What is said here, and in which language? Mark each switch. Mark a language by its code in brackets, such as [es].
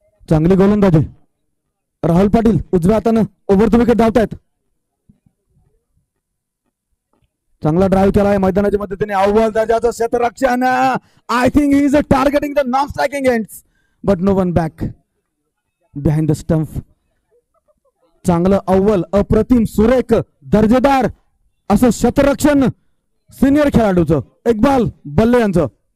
[mr] चांगली गोलंदाजी. राहुल पाटील उजव्या हातानं ओव्हर द विकेट धावतायत. चांगला ड्राईव्ह केला आहे मैदानाच्या मदतीने. अव्वल दर्जाचं क्षेत्ररक्षण. [en] I think he is targeting the non striking ends but no one back behind the stump. [mr] चांगलं अव्वल, अप्रतिम, सुरेख, दर्जेदार असं क्षेत्ररक्षण सिनियर खेळाडूचं इक्बाल बल्ले यांचं.